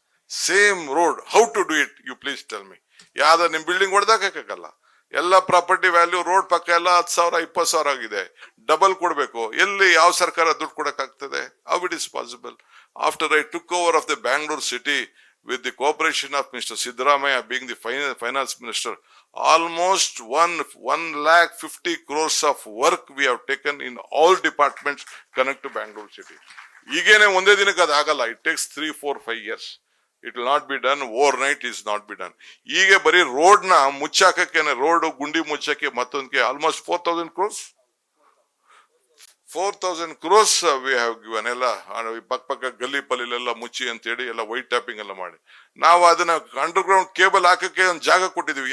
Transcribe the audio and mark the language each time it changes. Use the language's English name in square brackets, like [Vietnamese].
[English] Same road, how to do it, you please tell me. [Kannada] ಯಾವ್ದ ನಿಮ್ building ಹೊಡೆದಾಕಲ್ಲ, ಎಲ್ಲ property value road ಪಕ್ಕ ಎಲ್ಲ 10,000 20,000 ಆಗಿದೆ. ಡಬಲ್ ಕೊಡ್ಬೇಕು. ಎಲ್ಲಿ ಯಾವ ಸರ್ಕಾರ ದುಡ್ಡು ಕೊಡಕ್ ಆಗ್ತದೆ? [English] How it is possible? After I took over of the Bangalore city with the cooperation of Mr. Siddaramaiah being the finance minister, almost 1,50,000 crores of work we have taken in all departments connect to Bangalore city. [Kannada] ಈಗೇನೆ ಒಂದೇ ದಿನಕ್ಕೆ ಅದು ಆಗಲ್ಲ. [English] It takes 3, 4, 5 years. It will not be done overnight. Is not be done. [Kannada] ಈಗ ಬರೀ road ನ ಮುಚ್ಚಾಕಕ್ಕೆ, road ಗುಂಡಿ ಮುಚ್ಚಕ್ಕೆ ಮತ್ತೊಂದಕ್ಕೆ almost 4,000 crores. [English] 4,000 crores we have given. [Kannada] ಎಲ್ಲ ಪಕ್ಕ ಗಲ್ಲಿ ಪಲ್ಲಿಲೆಲ್ಲ ಮುಚ್ಚಿ ಅಂತ ಹೇಳಿ ಎಲ್ಲ ವೈಟ್ ಟ್ಯಾಪಿಂಗ್ ಎಲ್ಲ ಮಾಡಿ ನಾವು ಅದನ್ನ ಅಂಡರ್ ಗ್ರೌಂಡ್ ಕೇಬಲ್ ಹಾಕಕ್ಕೆ ಒಂದು ಜಾಗ ಕೊಟ್ಟಿದೀವಿ.